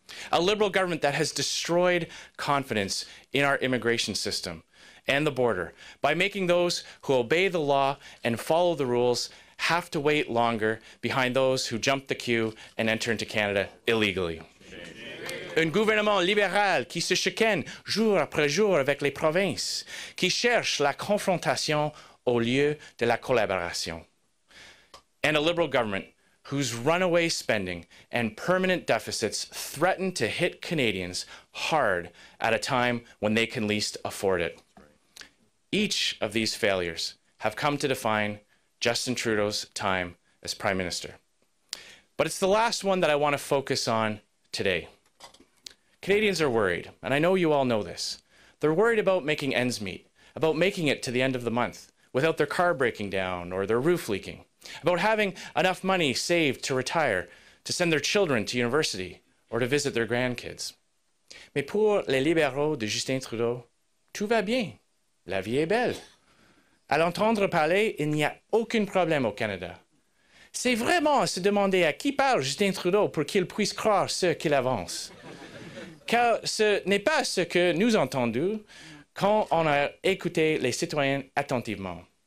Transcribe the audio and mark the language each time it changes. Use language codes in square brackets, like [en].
[en] A Liberal government that has destroyed confidence in our immigration system and the border by making those who obey the law and follow the rules have to wait longer behind those who jump the queue and enter into Canada illegally. [fr] Un gouvernement libéral qui se chicane jour après jour avec les provinces, qui cherche la confrontation au lieu de la collaboration. [en] And a Liberal government whose runaway spending and permanent deficits threaten to hit Canadians hard at a time when they can least afford it. Each of these failures have come to define Justin Trudeau's time as Prime Minister. But it's the last one that I want to focus on today. Canadians are worried, and I know you all know this. They're worried about making ends meet, about making it to the end of the month without their car breaking down or their roof leaking, about having enough money saved to retire, to send their children to university, or to visit their grandkids. [fr] Mais pour les libéraux de Justin Trudeau, tout va bien. La vie est belle. À l'entendre parler, il n'y a aucun problème au Canada. C'est vraiment à se demander à qui parle Justin Trudeau pour qu'il puisse croire ce qu'il avance. Car ce n'est pas ce que nous entendons quand on a écouté les citoyens attentivement.